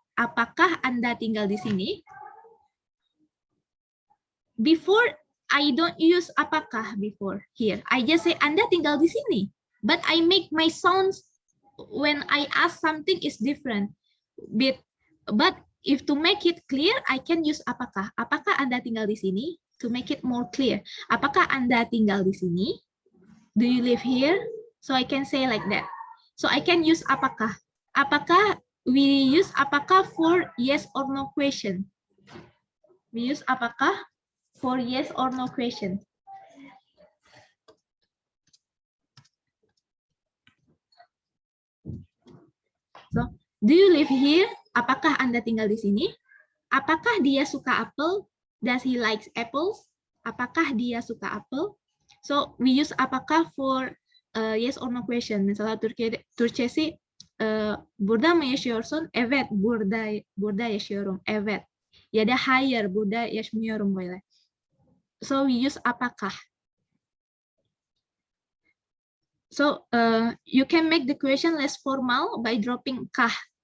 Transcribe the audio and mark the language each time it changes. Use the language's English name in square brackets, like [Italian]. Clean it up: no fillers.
[Indonesian] Apakah Anda tinggal di sini? [English] Before, I don't use apakah before here. I just say [Indonesian] Anda tinggal di sini. [English] But I make my sounds when I ask something is different. But if to make it clear, I can use apakah. [Indonesian] Apakah Anda tinggal di sini? [English] To make it more clear. [Indonesian] Apakah Anda tinggal di sini? [English] Do you live here? So I can say like that. So I can use apakah. Apakah, we use apakah for yes or no question. We use apakah for yes or no question. So, do you live here? [Indonesian] Apakah Anda tinggal di sini? Apakah dia suka apel? [English] Does he likes apples? [Indonesian] Apakah dia suka apel? [English] So we use apakah for yes or no question. [Indonesian] Misalnya [Turkish] Türkçesi burada mı yaşıyorsun? Evet, burada yaşıyorum. Evet. Ya da hayır, burada yaşmıyorum böyle. [English] So we use apakah. So you can make the question less formal by dropping kah.